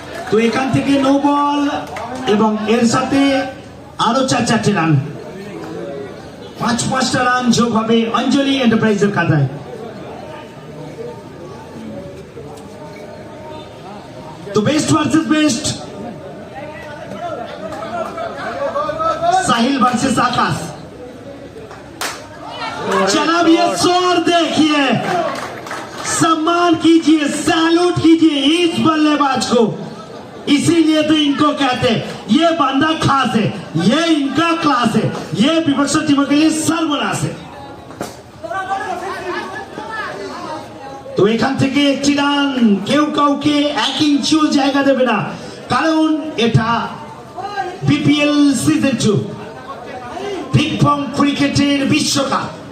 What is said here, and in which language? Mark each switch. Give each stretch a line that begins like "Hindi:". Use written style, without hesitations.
Bangla: তো এখান থেকে নো বল এবং এর সাথে আরো 4-4টে রান, 5-5টা রান যোগ হবে অঞ্জলি এন্টারপ্রাইজের খাতায়। তো বেস্ট ভার্সেস বেস্ট, साहिल वर्सेस आकाश।
Hindi: जनाब ये शोर देखिए, सम्मान कीजिए, सैल्यूट कीजिए इस बल्लेबाज को। इसीलिए तो इनको कहते हैं ये बंदा खास है, ये इनका क्लास है, ये विपक्ष टीमों के लिए सर्वनाश है।
Bangla: তো এখান থেকে একটি রান, কেউ কাউকে 1 ইঞ্চিও জায়গা দেবে না, কারণ এটা বিপিএল সিজন 2 বিগ বং ক্রিকেটের বিশ্বকাপ।